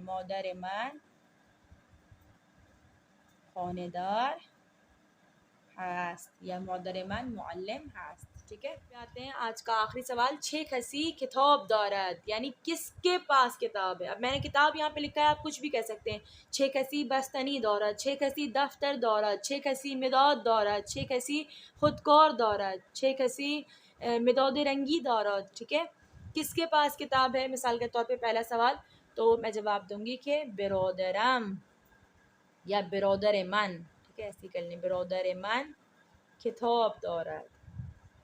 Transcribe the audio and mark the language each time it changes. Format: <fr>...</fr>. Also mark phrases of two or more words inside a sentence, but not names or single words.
<fa>مادر من خانه‌دار است، یا مادر من معلم است.</fa> <hi>ठीक है, आते हैं आज का आखिरी सवाल।</hi> <fa>چه کسی کتاب دارد,</fa> <hi>यानी किसके पास किताब है। अब मैंने किताब यहाँ पे लिखा है, आप कुछ भी कह सकते हैं।</hi> <fa>چه کسی بستنی دارد، چه کسی دفتر دارد، چه کسی مداد دارد، چه کسی خودکار دارد، چه کسی مداد رنگی دارد.</fa> <hi>ठीक है, किसके पास किताब है। मिसाल के तौर पे पहला सवाल, तो मैं जवाब दूंगी कि</hi> <fa>برادرم یا برادر من.</fa> <hi>ठीक है, ऐसी कर लें,</hi> <fa>برادر من کتاب دارد.</fa>